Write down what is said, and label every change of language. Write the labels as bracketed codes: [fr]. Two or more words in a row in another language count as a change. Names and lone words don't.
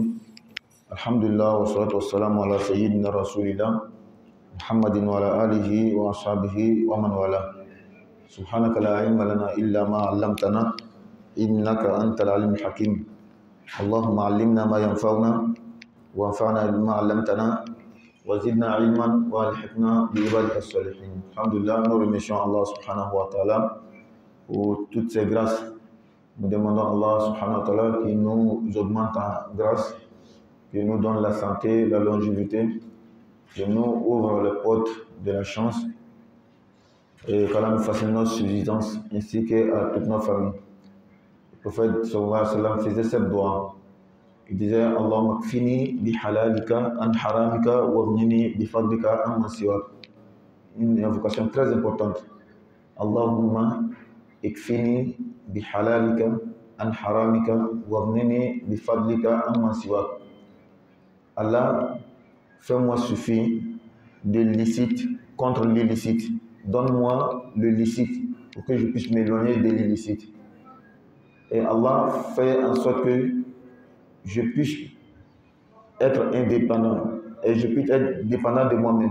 [ar] الحمد لله والصلاة والسلام على سيدنا رسول الله محمد وعلى آله وأصحابه ومن والاه. سبحانك لا علم لنا إلا ما علمتنا إنك أنت العليم الحكيم. اللهم علمنا ما ينفعنا وانفعنا بما علمتنا وزدنا علما والحقنا بعبادك الصالحين. الحمد لله, [fr] nous remercions Allah [ar] سبحانه وتعالى [fr] pour toutes ces grâces. Nous demandons à Allah [ar] سبحانه وتعالى [fr] qui nous augmente en grâce, qui nous donne la santé, la longévité, qui nous ouvre les portes de la chance et qu'Allah nous facilite notre subsistance ainsi qu'à toute notre famille. Le prophète [ar] صلى الله عليه وسلم [fr] faisait cette dua. Il disait [ar] اللهم اكفني بحلالك عن حرامك وأغنني بفضلك عمن سواك. [fr] Une invocation très importante. [ar] اللهم اكفني بحلالك عن حرامك وأغنني بفضلك عمن سواك. [fr] Allah, fais-moi suffire de licite contre l'illicite. Donne-moi le licite pour que je puisse m'éloigner de l'illicite. Et Allah fait en sorte que je puisse être indépendant et je puisse être dépendant de moi-même.